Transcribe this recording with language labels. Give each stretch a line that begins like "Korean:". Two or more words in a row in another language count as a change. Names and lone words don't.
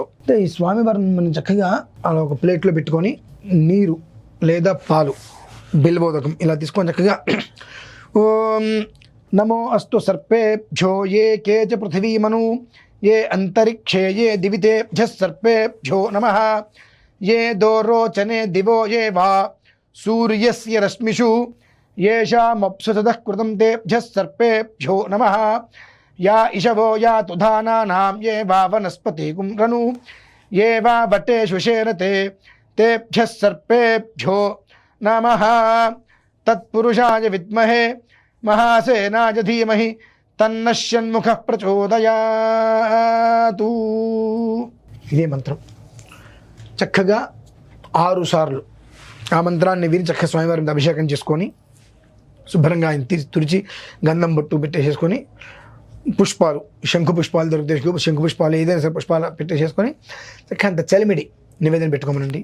Telugu: అంటే ఈ స్వామివారిని మనం చక్కగా అలా ఒక ప్లేట్లో పెట్టుకొని నీరు లేదా పాలు బిల్వోదకం ఇలా తీసుకొని చక్కగా
Sanskrit: ఓం నమో అస్తు సర్పేభ్యో ఏ కేచ పృథివీమను ఏ అంతరిక్షే ఏ దివితేభ్య సర్పేభ్యో నమః ये दोरोचने दिवो ये वा सूर्यस्य रश्मिषु येषामप्सुततः कृतं तेभ्यः सर्पेभ्यो नमः या इषवो या तुधानानां ये वा वनस्पतिगुं रनु ये वा वटेषु शेरते तेभ्यः सर्पेभ्यो नमः तत्पुरुषाय विद्महे महासेनाय धीमहि तन्नः षण्मुखः प्रचोदयातु.
Telugu: ఇదే మంత్రం చక్కగా 6 సార్లు ఆ మంత్రాన్ని విని చక్కగా స్వామివారికి అభిషేకం చేసుకొని శుభ్రంగా ఆయన తుడిచి గంధం బొట్టు పెట్టేసేసుకొని పుష్పాలు, శంకు పుష్పాలు దొరుకుతాయి, శంకు పుష్పాలు ఏదైనా సరే పుష్పాలు పెట్టేసేసుకొని చక్కగా అంత చలిమిడి నివేదన పెట్టుకోమనండి.